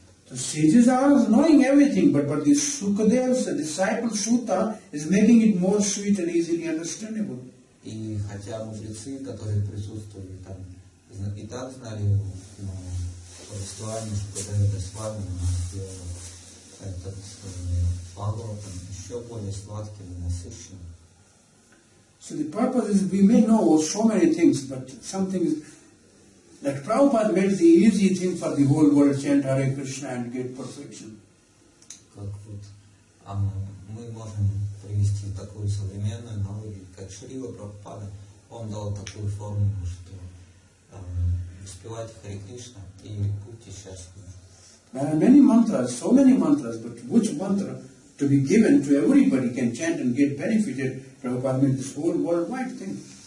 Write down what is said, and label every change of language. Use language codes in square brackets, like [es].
[en] The sages are knowing everything, but the Sukadeva's disciple Suta is making it more sweet and easily understandable. [ru] И хотя мудрецы, которые присутствовали там, и так знали его, но повествование Шукадева Госвами сделало этот Бхагаватам еще более сладким и насыщенным. [en] So the purpose is we may know so many things, but something is like Prabhupada made the easy thing for the whole world, chant Hare Krishna and get perfection. [ru] Как вот мы можем привести такую современную аналогию, как Шрила Прабхупада, он дал такую формулу, что воспевайте Харе Кришна и будьте счастливы. [en] There are many mantras, so many mantras, but which mantra to be given to everybody can chant and get benefited? Prabhupada made this whole worldwide thing.